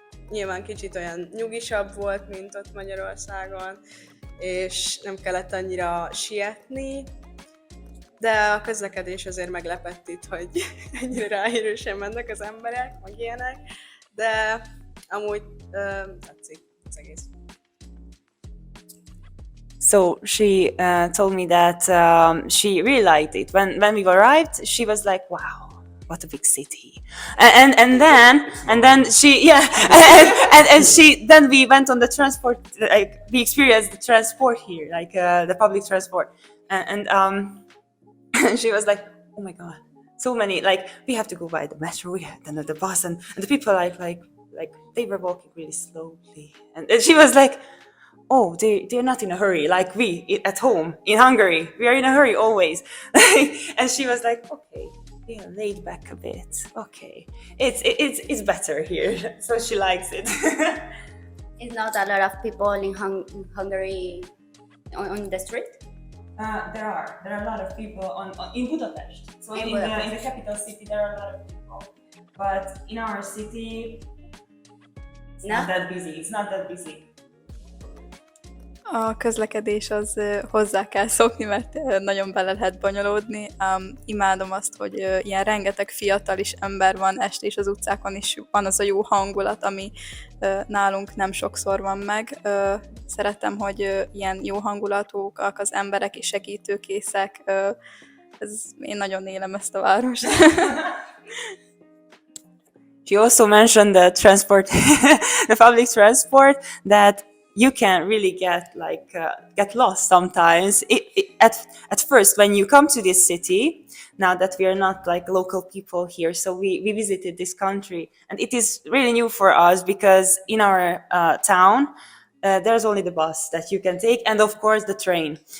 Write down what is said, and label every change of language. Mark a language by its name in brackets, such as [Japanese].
[Hungarian] Nyilván kicsit olyan nyugisabb volt, mint ott Magyarországon, és nem kellett annyira sietni, de a közlekedés azért meglepett itt, hogy ennyire ráérősen mennek az emberek, meg ilyenek, de amúgy tetszik az egész. [English] So she told me that she really liked it. When we arrived, she was like, "Wow, what a big city!" And then she then we went on the transport. Like we experienced the transport here, like the public transport, and she was like, "Oh my god, so many! Like we have to go by the metro, then the bus, and the people like they were walking really slowly, and she was like." Oh, they're not in a hurry like we at home in Hungary. We are in a hurry always. And she was like, okay, Yeah, laid back a bit. Okay, it's better here, so she likes it. It's not a lot of people in Hungary on the street. There are a lot of people in Budapest. So in the capital city there are a lot of people, but in our city it's not that busy. It's not that busy. [Hungarian] A közlekedés az hozzá kell szokni, mert nagyon bele lehet bonyolódni. Imádom azt, hogy ilyen rengeteg fiatal is ember van este is az utcákon, is van az a jó hangulat, ami nálunk nem sokszor van meg. Szeretem, hogy ilyen jó hangulatúak az emberek és segítőkészek. Én nagyon élem ezt a várost. [English] She also mentioned the transport, the public transport, that you can really get lost sometimes. At first, when you come to this city, now that we are not like local people here, so we visited this country, and it is really new for us because in our town, there's only the bus that you can take, and of course the train.